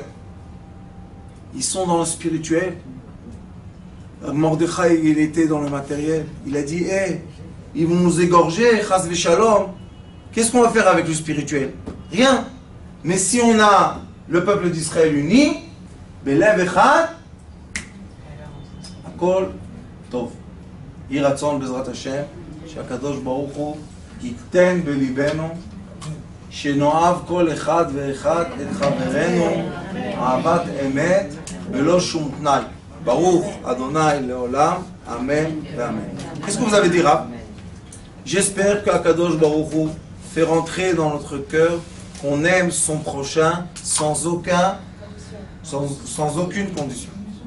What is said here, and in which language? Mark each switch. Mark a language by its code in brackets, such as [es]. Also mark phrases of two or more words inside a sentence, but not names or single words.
[fr] Ils sont dans le spirituel. Mordechai, il était dans le matériel. Il a dit, ils vont nous égorger, [he] חס ושלום. [fr] Qu'est-ce qu'on va faire avec le spirituel? Rien. Mais si on a le peuple d'Israël uni, [he] בלב אחד, הכל טוב. יהי רצון בעזרת השם שהקדוש ברוך הוא ייתן בליבנו שנאהב כל אחד ואחד את חברנו אהבת אמת ולא שום תנאי. ברוך אדוני לעולם, אמן ואמן. [fr] Qu'est-ce que vous avez dit, Rab? J'espère qu' [he] הקדוש ברוך הוא [fr] fait rentrer dans notre cœur qu'on aime son prochain sans aucune condition.